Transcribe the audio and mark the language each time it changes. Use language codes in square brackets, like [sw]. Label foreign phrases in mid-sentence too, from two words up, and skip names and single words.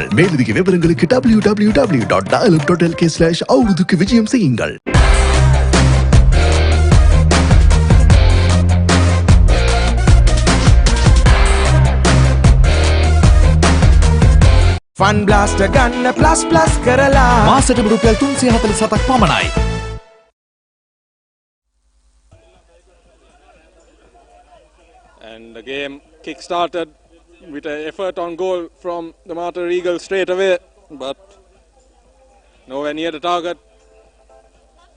[ta] மேலதிக விவரங்களுக்கு www.dialog.lk/அவருதுக்கு விஜயம் செய்யுங்கள். [si] Fun blaster ගන්න plus කරලා මාසෙට රුපියල් 347ක් පමණයි. [en] And the game kick-started with an effort on goal from the Martyr Eagles straight away, but nowhere near the target.